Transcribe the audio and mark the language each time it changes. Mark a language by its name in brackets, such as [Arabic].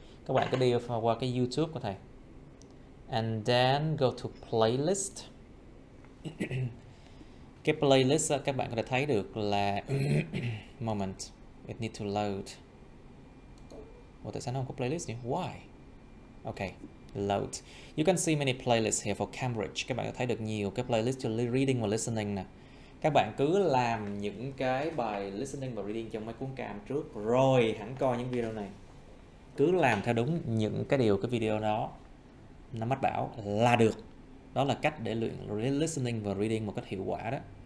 [Vietnamese] Các bạn cứ đi qua cái YouTube của thầy. [English] And then go to playlist. [Vietnamese] Cái playlist các bạn có thể thấy được là moment. [English] It need to load. [Vietnamese] Ủa tại sao nó không có playlist nhỉ? [English] Why? Okay, load. You can see many playlists here for Cambridge. [Vietnamese] Các bạn có thấy được nhiều cái playlist cho reading và listening nè. Các bạn cứ làm những cái bài listening và reading trong mấy cuốn cam trước rồi hẳn coi những video này. Cứ làm theo đúng những cái điều cái video đó nó mách bảo là được. Đó là cách để luyện listening và reading một cách hiệu quả đó.